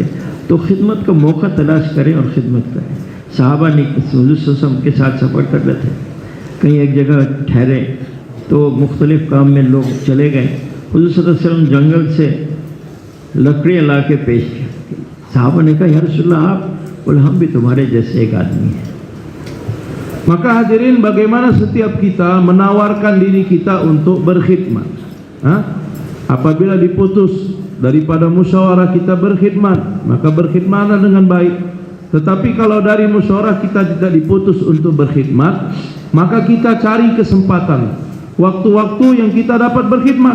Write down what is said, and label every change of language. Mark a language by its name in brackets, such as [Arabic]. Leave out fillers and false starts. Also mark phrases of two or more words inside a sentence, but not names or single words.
[Hindi] तो खिदमत का मौका तलाश करें और ख़िदमत करें। सहाबा ने हुज़ूर सल्लल्लाहु के साथ सफ़र कर रहे थे, कहीं एक जगह ठहरे तो मुख्तलिफ़ काम में लोग चले गए। हुज़ूर [Arabic] صلى الله عليه وسلم [Hindi] जंगल से लकड़ियाँ ला के पेश की। सहाबा ने कहा, [Arabic] يا رسول الله, [Hindi] आप बोले, हम भी तुम्हारे जैसे एक आदमी हैं। [Malay] Maka hadirin, bagaimana setiap kita menawarkan diri kita untuk berkhidmat? Apabila diputus daripada musyawarah kita berkhidmat, maka berkhidmatlah dengan baik. Tetapi kalau dari musyawarah kita tidak diputus untuk berkhidmat, maka kita cari kesempatan, waktu-waktu yang kita dapat berkhidmat.